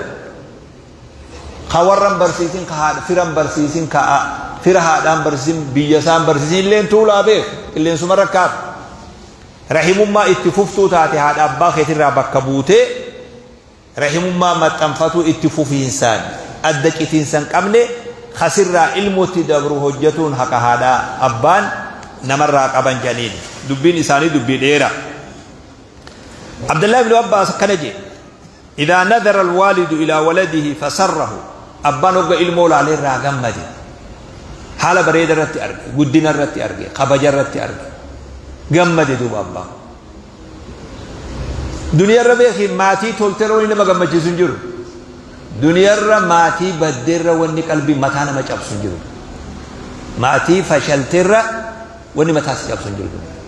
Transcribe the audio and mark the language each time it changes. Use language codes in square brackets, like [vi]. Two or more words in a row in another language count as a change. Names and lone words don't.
[om] ka warran barsiisin ka firan barsiisin ka fira haadhaan barsiisin biyya isaan barsiisin illeen tuulaa beeku qilleensuma rakkaatu rahimummaa itti fuftuu taate haadha abbaa keetirraa bakka buutee rahimummaa maxxanfatuu itti fufiinsaan adda citiinsan qabne khasirraa ilmuutti dabru hojjetuun haqa haadhaa abbaan namarraa qaban janiin dubbiin isaanii dubbii dheera Abdullah ibn Abbas kana je idha [ar] نظر الوالد إلى ولده فسره [om] abbaan hogga ilmoo laalerraa gammade haala bareeda irratti arge guddina irratti arge kabaja irratti arge gammade duuba abbaan duniyaarra beeki maatii tolteroo nama gammachiisu hin jiru duniyaarra maatii baddeerra wanni qalbii mataa nama cabsu hin jiru maatii fashalteerra wanni mataa si cabsu hin jiru